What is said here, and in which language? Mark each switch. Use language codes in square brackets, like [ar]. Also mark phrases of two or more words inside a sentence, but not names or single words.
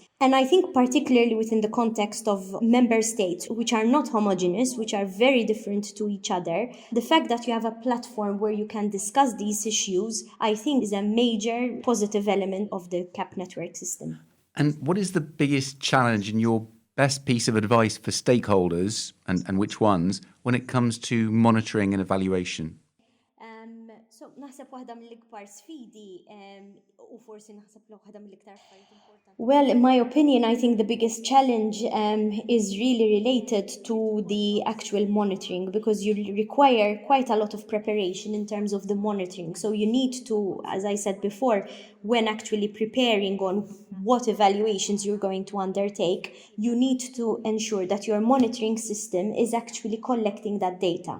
[en] And I think particularly within the context of member states, which are not homogeneous, which are very different to each other, the fact that you have a platform where you can discuss these issues, I think is a major positive element of the CAP network system. And what is the biggest challenge in your best piece of advice for stakeholders, and which ones, when it comes to monitoring and evaluation? [mt] So naħseb waħda mill-ikbar sfidi u forsi naħseb waħda mill-iktar affarijiet importanti. [en] Well, in my opinion, I think the biggest challenge is really related to the actual monitoring, because you require quite a lot of preparation in terms of the monitoring. So you need to, as I said before, when actually preparing on what evaluations you're going to undertake, you need to ensure that your monitoring system is actually collecting that data.